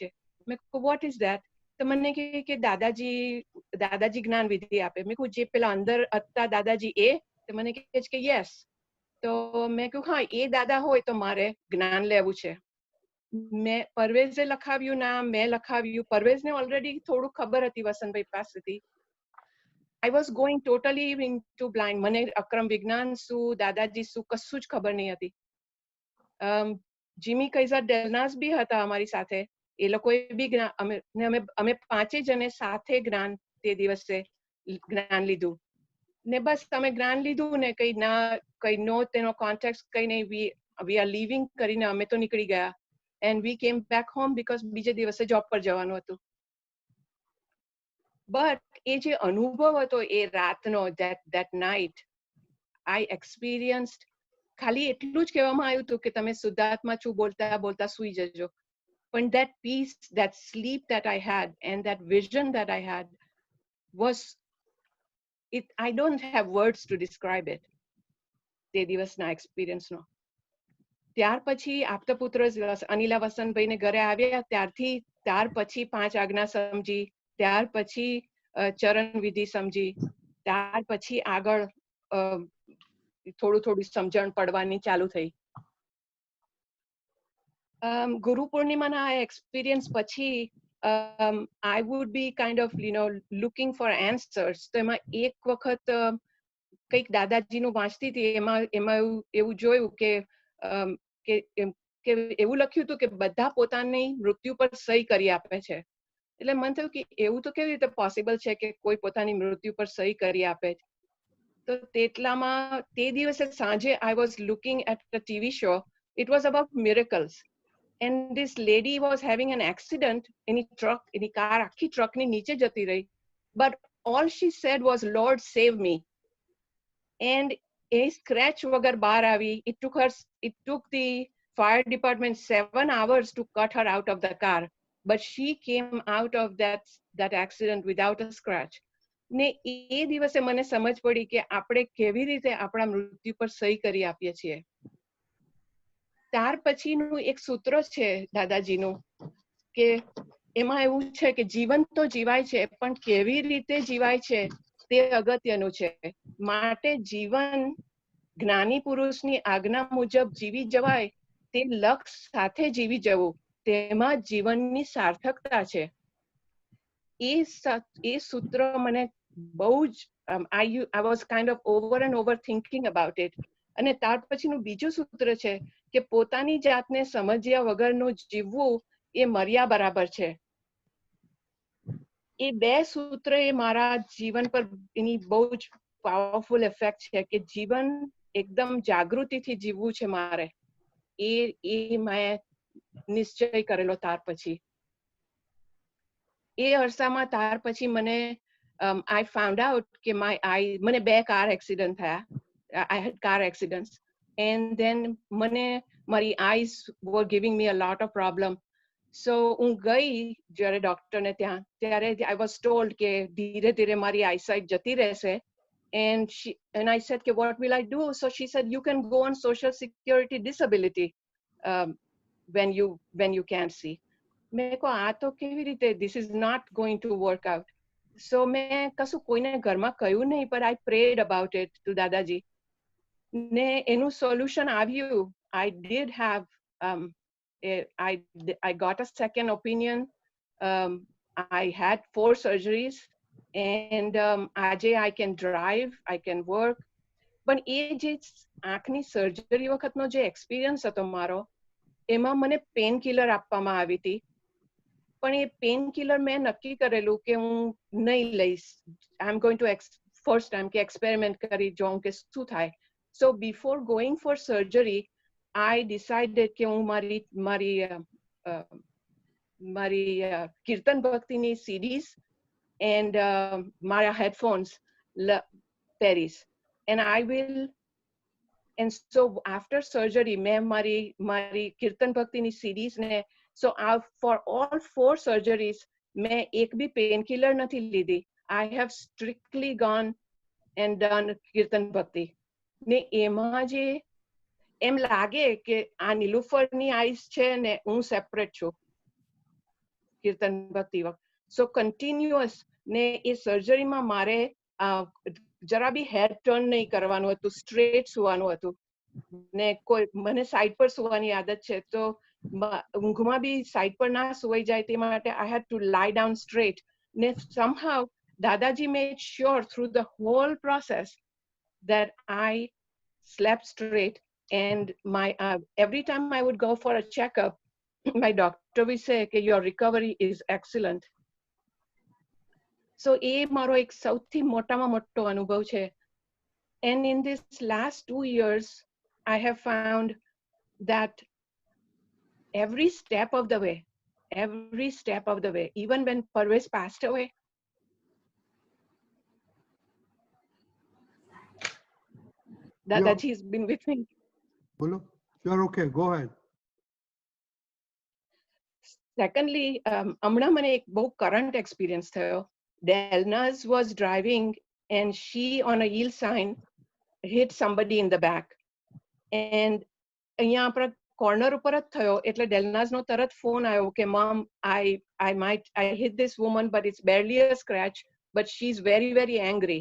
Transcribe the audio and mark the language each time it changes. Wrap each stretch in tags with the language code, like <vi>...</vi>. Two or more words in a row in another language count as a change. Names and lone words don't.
<gu>મેં કહ્યું</gu> <en>what is that?</en> <gu>તો મને કે દાદાજી જ્ઞાનવિધિ આપે. મેં કહ્યું જે પેલા અંદર હતા દાદાજી એ? તો મને કે યસ. તો મેં કહ્યું હા, એ દાદા હોય તો મારે જ્ઞાન લેવું છે. મેં પરવેઝે લખાવ્યું નામ, મેં લખાવ્યું. પરવેઝને ઓલરેડી થોડું ખબર હતી વસંતભાઈ પાસેથી.</gu> <en>I was going totally into blind.</en> <gu>મને અક્રમ વિજ્ઞાન શું, દાદાજી શું, કશું જ ખબર નહીં હતી. જીમી કૈઝર ડેલનાસ બી હતા અમારી સાથે. એ લોકોએ બી અમે પાંચે જણે સાથે જ્ઞાન તે દિવસે જ્ઞાન લીધું. ને બસ તમે જ્ઞાન લીધું ને કઈ નો તેનો કોન્ટેક્ટ કઈ નહીં,</gu> <en>we are leaving</en> <gu>કરીને અમે તો નીકળી ગયા.</gu> <en>and we came back home because</en> <gu>બીજે દિવસે જોબ પર જવાનું હતું. બટ એ જે અનુભવ હતો એ રાતનો,</gu> <en>that night I experienced,</en> <gu>ખાલી એટલું જ કહેવામાં આવ્યું હતું કે તમે શુદ્ધાત્મા છું બોલતા બોલતા સુઈ જજો.</gu> <en>પણ that peace, that sleep that I had and that vision that I had was, I don't have words to describe it.</en> <gu>તે દિવસના એક્સપિરિયન્સનો. ત્યાર પછી આપતપુત્ર અનિલા વસંતભાઈને ઘરે આવ્યા ત્યાર પછી 5 આજ્ઞા સમજી, ત્યાર પછી ચરણ વિધિ સમજી, ત્યાર પછી આગળ થોડું સમજણ પડવાની ચાલુ થઈ. ગુરુ પૂર્ણિમાના એક્સપિરિયન્સ પછી</gu> <en>I would be kind of, looking for answers.</en> <gu>તો એમાં એક વખત કંઈક દાદાજીનું વાંચતી હતી, એમાં એવું જોયું કે એવું લખ્યું હતું કે બધા પોતાની મૃત્યુ પર સહી કરી આપે છે. એટલે મને થયું કે એવું તો કેવી રીતે પોસિબલ છે કે કોઈ પોતાની મૃત્યુ પર સહી કરી આપે. તો તેટલામાં તે દિવસે સાંજે</gu> <en>I was looking at a TV show. It was about miracles. And this lady was having an accident.</en> <gu>એની કાર આખી ટ્રકની નીચે જતી રહી.</gu> <en>But all she said was, Lord, save me. And a scratch</en> <gu>વગર બહાર આવી.</gu> <en>It took the fire department 7 hours to cut her out of the car. But she came out of that accident without a scratch.</en> <gu>ને એ દિવસે મને સમજ પડી કે આપણે કેવી રીતે આપણા મૃત્યુ પર સહી કરી આપીએ છીએ. ત્યાર પછીનું એક સૂત્ર છે દાદાજીનું કે એમાં એવું છે કે જીવન તો જીવાય છે પણ કેવી રીતે જીવાય છે તે અગત્યનું છે. માટે જીવન જ્ઞાની પુરુષની આજ્ઞા મુજબ જીવી જવાય તે લક્ષ સાથે જીવી જવું, તેમાં જીવનની સાર્થકતા છે. એ સૂત્ર મને બહુ જ</gu> <en>I was kind of over and over thinking about it.</en> <gu>અને ત્યાર પછીનું બીજું સૂત્ર છે કે પોતાની જાતને સમજ્યા વગરનું જીવવું એ મર્યા બરાબર છે. એ બે સૂત્ર એ મારા જીવન પર એની બહુ જ</gu> <en>powerful effect</en> <gu>છે કે જીવન એકદમ જાગૃતિથી જીવવું છે મારે. એ મેં નિશ્ચય કરેલો ત્યાર પછી. એ અરસામાં ત્યાર પછી મને</gu> <en>I found out</en> <gu>કે મને 2 કાર એક્સિડન્ટ થયા.</gu> <en>I had car accidents. And then my eyes were giving me a lot of problem.</en> <gu>So ગઈ જ્યારે ડોક્ટરને ત્યારે</gu> <en>I was told</en> <gu>કે ધીરે ધીરે મારી eyesight જતી રહેશે.</gu> <en>And I said કે what will I do? So she said you can go on social security disability when you can't see.</en> <gu>મેં કહ્યું આ તો કેવી રીતે?</gu> <en>This is not going to work out.</en> <gu>So મેં કશું કોઈને ઘરમાં કહ્યું નહીં,</gu> <en>but I prayed about it to દાદાજી.</en> <gu>ને એનું સોલ્યુશન આવ્યું.</gu> <en>I did have I got a second opinion. I had 4 surgeries and આજે I can drive, I can work.</en> <gu>પણ એ જે આંખની સર્જરી વખતનો જે એક્સપિરિયન્સ હતો મારો, એમાં મને પેન કિલર આપવામાં આવી હતી. પણ એ પેન કિલર મેં નક્કી કરેલું કે હું નહીં લઈશ.</gu> <en>I am going to first time</en> <gu>કે એક્સપેરિમેન્ટ કરી જોઉં કે શું થાય.</gu> <en>So before going for surgery, I decided</en> <gu>કે હું મારી કીર્તન ભક્તિની</gu> <en>CDs and</en> <gu>મારા headphones પહેરીશ.</gu> <en>And so after surgery,</en> <gu>મેં મારી કીર્તન ભક્તિની CDs ને</gu> <en>so for all 4 surgeries,</en> <gu>મેં એક બી પેન કિલર નથી લીધી.</gu> <en>I have strictly gone and done</en> <gu>કીર્તન ભક્તિ. ને એમાં જે એમ લાગે કે આ નીલુફરની આઈસ છે ને હું સેપરેટ છું કીર્તન ભક્તિ વખત.</gu> <en>so continuous</en> <gu>ને એ સર્જરીમાં મારે જરા બી</gu> <en>head turn</en> <gu>નહીં કરવાનું હતું, સ્ટ્રેટ સુવાનું હતું. ને મને સાઈડ પર સુવાની આદત છે, તો ઊંઘમાં બી સાઈડ પર ના સુવાઈ જાય તે માટે</gu> <en>I had to lie down straight. Ne somehow Dadaji made sure through the whole process that I slept straight, and my every time I would go for a checkup, my doctor would say that your recovery is excellent.</en> <gu>So એ મારો એક સૌથી મોટામાં મોટો અનુભવ છે.</gu> <en>And in this last 2 years, I have found that every step of the way, even when Parvez passed away, Dadaji has been with me. Bolo, you're okay, go ahead. Secondly,</en> <gu>હમણાં મને એક બહુ</gu> <en>current experience</en> <gu>થયો.</gu> <en>Delnaz was driving and she on a yield sign hit somebody in the back. And</en> <gu>અહીંયા આપણા corner ઉપર જ થયો એટલે Delnaz નો તરત ફોન આવ્યો કે</gu> <en>mom, I hit this woman but it's barely a scratch, but she's very very angry.</en>